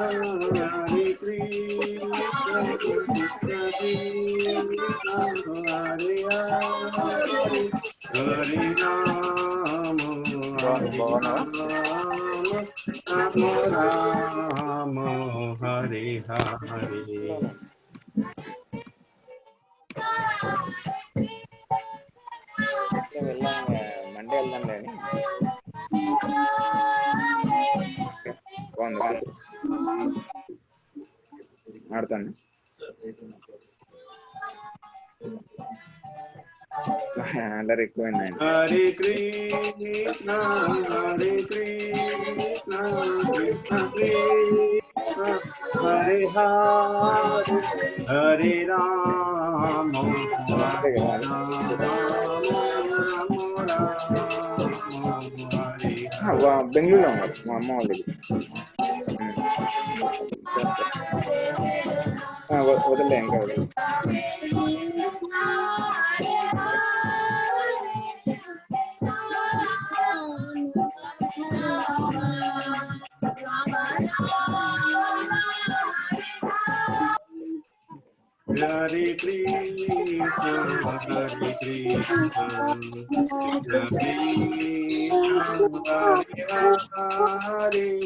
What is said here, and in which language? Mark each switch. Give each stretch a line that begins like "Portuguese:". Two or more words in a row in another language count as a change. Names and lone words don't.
Sanskrit: Hare Krishna, Krishna Krishna, Hare Hare, Hare Rama, Hare Rama, Rama Rama, Hare Hare.
Telugu: మండే వెళ్దాంలే అని బాగుంది ఆడతాను అల్లరి ఎక్కువైంది ఆయన.
Sanskrit: Hare Krishna, Hare Krishna, Krishna Krishna, Hare Hare, Hare Rama,
Telugu: అంతే
Sanskrit: Hare
Telugu: కదా బెంగళూరులో ఉన్నారు మా అమ్మ వాళ్ళ దగ్గర. వదిలే ఇంకా వదిలే.
Sanskrit: Hare Krishna, Hare Krishna, Krishna Krishna, Hare Hare,